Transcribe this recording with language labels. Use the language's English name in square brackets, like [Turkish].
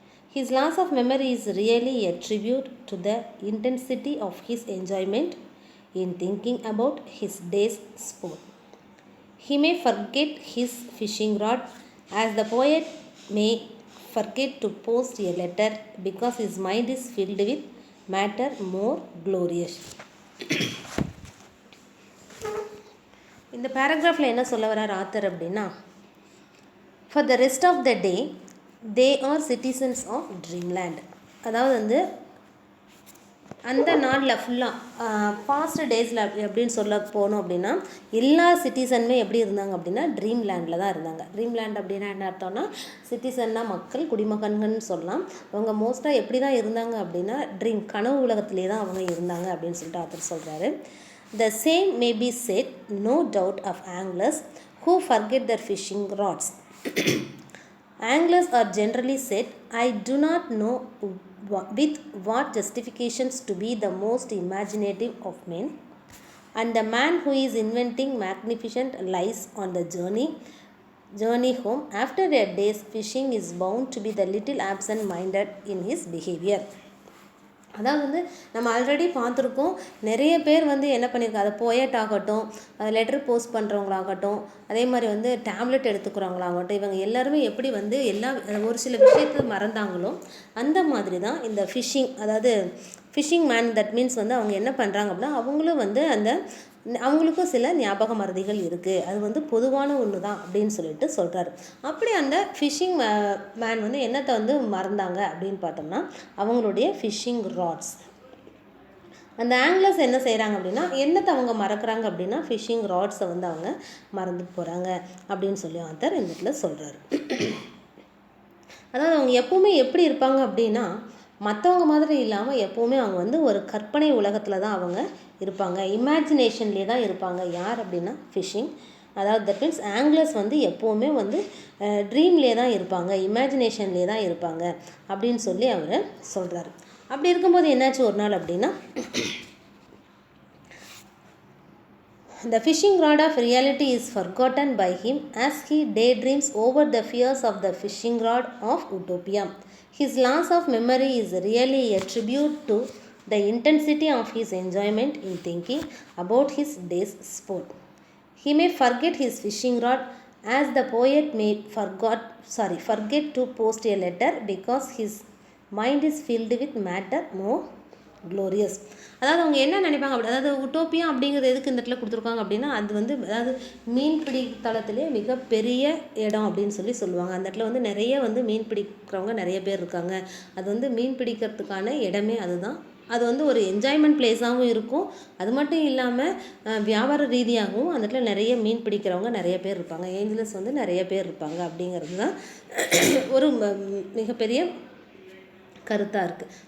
[English] His loss of memory is really a tribute to the intensity of his enjoyment in thinking about his day's sport. He may forget his fishing rod as the poet may forget to post a letter because his mind is filled with matter more glorious. [Tamil] இந்த பேராகிராஃபில் என்ன சொல்ல வரார் author அப்படின்னா, [English] For the rest of the day they are citizens of dreamland. [Tamil] அதாவது வந்து அந்த நாளில் ஃபுல்லாக பாஸ்ட் டேஸில் எப்படின்னு சொல்ல போனோம் அப்படின்னா, எல்லா சிட்டிசனுமே எப்படி இருந்தாங்க அப்படின்னா ட்ரீம்லேண்டில் தான் இருந்தாங்க. ட்ரீம்லேண்ட் அப்படின்னா என்ன அர்த்தம்னா, சிட்டிசன்னா மக்கள், குடிமகன்கள்னு சொல்லலாம். அவங்க மோஸ்ட்டாக எப்படி தான் இருந்தாங்க அப்படின்னா கனவு உலகத்திலே தான் அவங்க இருந்தாங்க அப்படின்னு சொல்லிட்டு ஆத்தர் சொல்கிறாரு. [English] The same may be said, no doubt, of anglers who forget their fishing rods. Anglers are generally said, I do not know with what justifications, to be the most imaginative of men, and the man who is inventing magnificent lies on the journey home after a day's fishing is bound to be the little absent-minded in his behavior. [Tamil] அதாவது வந்து நம்ம already பார்த்துருக்கோம், நிறைய பேர் வந்து என்ன பண்ணியிருக்காங்க, அதை போயட் ஆகட்டும், லெட்டர் போஸ்ட் பண்ணுறவங்களாகட்டும், அதே மாதிரி வந்து டேப்லெட் எடுத்துக்கிறவங்களாகட்டும், இவங்க எல்லாருமே எப்படி வந்து ஒரு சில விஷயத்தை மறந்தாங்களோ அந்த மாதிரி தான் இந்த ஃபிஷ்ஷிங், அதாவது ஃபிஷ்ஷிங் மேன், தட் மீன்ஸ் வந்து அவங்க என்ன பண்ணுறாங்க அப்படின்னா அவங்களும் வந்து அவங்களுக்கும் சில ஞாபக மறதிகள் இருக்குது, அது வந்து பொதுவான ஒன்று தான் அப்படின்னு சொல்லிட்டு சொல்கிறாரு. அப்படி அந்த ஃபிஷ்ஷிங் மேன் வந்து என்னத்தை வந்து மறந்தாங்க அப்படின்னு பார்த்தோம்னா அவங்களுடைய ஃபிஷ்ஷிங் ராட்ஸ். அந்த ஆங்கிலர்ஸ் என்ன செய்கிறாங்க அப்படின்னா என்னத்தை அவங்க மறக்கிறாங்க அப்படின்னா ஃபிஷ்ஷிங் ராட்ஸை வந்து அவங்க மறந்து போகிறாங்க அப்படின்னு சொல்லி ஆத்தர் இந்த இடத்துல சொல்கிறாரு. அதாவது அவங்க எப்பவுமே எப்படி இருப்பாங்க அப்படின்னா மற்றவங்க மாதிரி இல்லாமல் எப்போவுமே அவங்க வந்து ஒரு கற்பனை உலகத்தில் தான் அவங்க இருப்பாங்க, இமேஜினேஷன்லேயே தான் இருப்பாங்க. யார் அப்படின்னா ஃபிஷ்ஷிங், அதாவது தட் மீன்ஸ் ஆங்கிலர்ஸ் வந்து எப்போவுமே வந்து ட்ரீம்லேயே தான் இருப்பாங்க, இமேஜினேஷன்லேயே தான் இருப்பாங்க அப்படின்னு சொல்லி அவர் சொல்கிறாரு. அப்படி இருக்கும்போது என்னாச்சு ஒரு நாள் அப்படின்னா, [English] the fishing rod of reality is forgotten by him as he daydreams over the fears of the fishing rod of utopia. His loss of memory is really a tribute to the intensity of his enjoyment in thinking about his day's sport. He may forget his fishing rod as the poet may forget to post a letter because his mind is filled with matter more glorious. [Tamil] அதாவது அவங்க என்ன நினைப்பாங்க அப்படி, அதாவது உட்டோப்பியா அப்படிங்கிறது எதுக்கு இந்த இடத்துல கொடுத்துருக்காங்க அப்படின்னா அது வந்து அதாவது மீன்பிடி தளத்திலே மிகப்பெரிய இடம் அப்படின்னு சொல்லி சொல்லுவாங்க. அந்த இடத்துல வந்து நிறைய வந்து மீன் பிடிக்கிறவங்க நிறைய பேர் இருக்காங்க. அது வந்து மீன் பிடிக்கிறதுக்கான இடமே அதுதான். அது வந்து ஒரு என்ஜாய்மெண்ட் பிளேஸாகவும் இருக்கும். அது மட்டும் இல்லாமல் வியாபார ரீதியாகவும் அந்த இடத்துல நிறைய மீன் பிடிக்கிறவங்க நிறைய பேர் இருப்பாங்க, ஏஞ்சலஸ் வந்து நிறைய பேர் இருப்பாங்க அப்படிங்கிறது தான் ஒரு மிகப்பெரிய கருத்தாக இருக்குது.